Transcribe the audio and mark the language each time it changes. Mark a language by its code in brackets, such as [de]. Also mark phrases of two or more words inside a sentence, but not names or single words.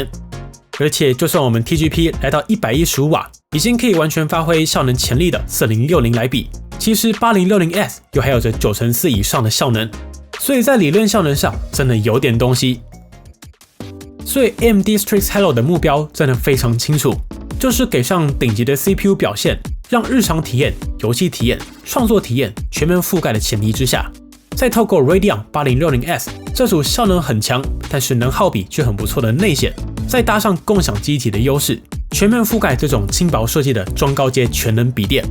[zh] 而且就算我們 TGP 來到115瓦，已經可以完全發揮效能潛力的4060來比，其實 8060S 又還有着94%以上的效能，所以在理論效能上真的有點東西。所以 AMD Strix Helio 的目標真的非常清楚，就是給上頂級的 CPU 表現，讓日常體驗、遊戲體驗、創作體驗全面覆蓋的前提之下， 再透過 Radeon 8060S 這組效能很強，但是能耗比卻很不錯的內顯，再搭上共享記憶體的優勢，全面覆蓋這種輕薄設計的中高階全能筆電。